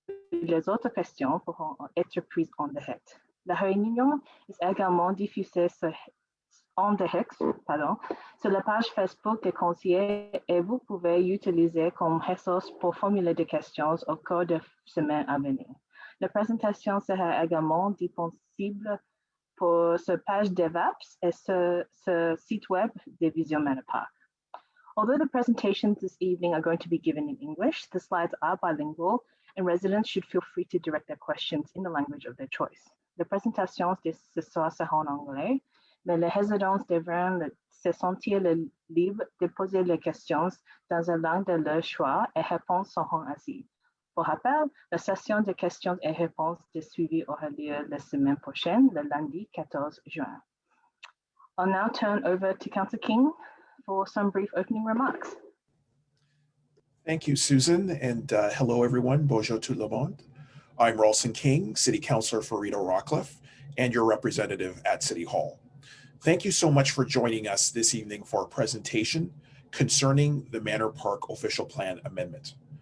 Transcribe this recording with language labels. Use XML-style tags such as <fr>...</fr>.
<fr>Les autres questions pourront être prises en direct. La réunion est également diffusée en direct sur la page Facebook des conseillers et vous pouvez l'utiliser comme ressource pour formuler des questions au cours des semaines à venir. La présentation sera également disponible pour ce page DevApps et ce site web de Vision Manor Park.</fr> <en>Although the presentations this evening are going to be given in English, the slides are bilingual and residents should feel free to direct their questions in the language of their choice.</en> <fr>Les présentations de ce soir seront en anglais, mais les résidents devront se sentir libres de poser les questions dans une langue de leur choix et réponses seront ainsi. Pour rappel, la session de questions et réponses de suivi aura lieu la semaine prochaine, le lundi 14 juin.</fr> <en>I'll now turn over to Councillor King for some brief opening remarks. Thank you, Susan, and hello, everyone.</en> <fr>Bonjour tout le monde.</fr> <en>I'm Ralston King, City Councillor for Rideau Rockcliffe, and your representative at City Hall. Thank you so much for joining us this evening for a presentation concerning the Manor Park Official Plan Amendment.</en>